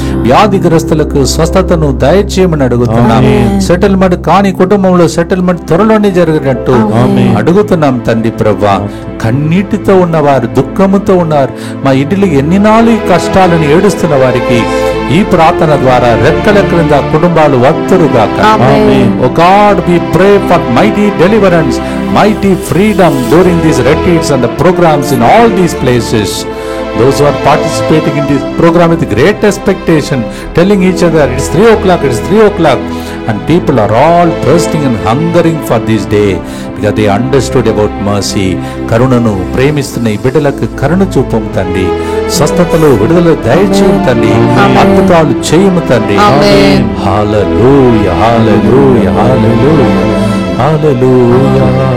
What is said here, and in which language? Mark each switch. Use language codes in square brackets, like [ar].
[te] వ్యాధిగ్రస్తులకు స్వస్థతను దయచేయమని అడుగుతున్నాం. సెటిల్మెంట్ కాని కుటుంబంలో సెటిల్మెంట్ త్వరలోనే జరిగినట్టు అడుగుతున్నాం తండ్రి ప్రభా. కన్నీటితో ఉన్నవారు, దుఃఖముతో ఉన్నారు, మా ఇంటిలో ఎన్ని నాలుగు కష్టాలను ఏడుస్తున్న వారికి ఈ ప్రార్థన ద్వారా రెక్కల క్రింద కుటుంబాలు వత్తురుగాక. [en] O God, we pray for mighty deliverance, mighty freedom during these retreats and the programs in all these places. Those who are participating in this program with great expectation, telling each other it's 3 o'clock, it's 3 o'clock, and people are all thirsting and hungering for this day because they understood about mercy. [te] కరుణను ప్రేమిస్తున్న ఈ బిడ్డలకు కరుణ చూపము తండ్రి. స్వస్థతలు, విడుదల దయచేయము తండ్రి. అద్భుతాలు చేయము తండ్రి. హల్లెలూయా, హల్లెలూయా, హల్లెలూయా, హల్లెలూయా.